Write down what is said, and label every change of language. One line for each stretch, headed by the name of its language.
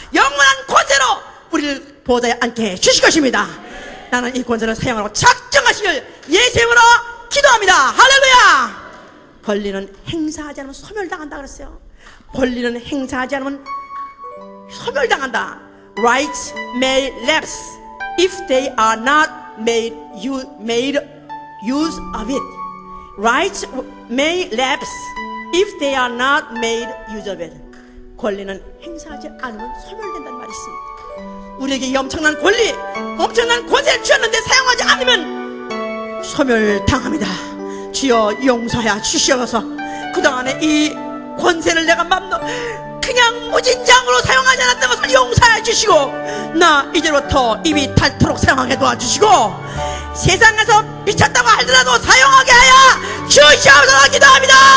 Korean: 영원한 권세로 우리를 보좌에 앉게 해주실 것입니다. 나는 이 권세를 사용하고 작정하시길 예수님으로 기도합니다. 할렐루야. 권리는 행사하지 않으면 소멸당한다 그랬어요. 권리는 행사하지 않으면 소멸당한다.
English: Rights may lapse if they are not made use of it. Rights may lapse if they are not made use of it.
Korean: 권리는 행사하지 않으면 소멸된다는 말이 있습니다. 우리에게 이 엄청난 권리, 엄청난 권세를 주었는데 사용하지 않으면 소멸당합니다. 주여 용서하여 주시옵소서. 그동안에 이 권세를 내가 그냥 무진장으로 사용하지 않았던 것을 용서해 주시고, 나 이제부터 입이 닳도록 사용하게 도와주시고, 세상에서 미쳤다고 하더라도 사용하게 하여 주시옵소서. 기도합니다.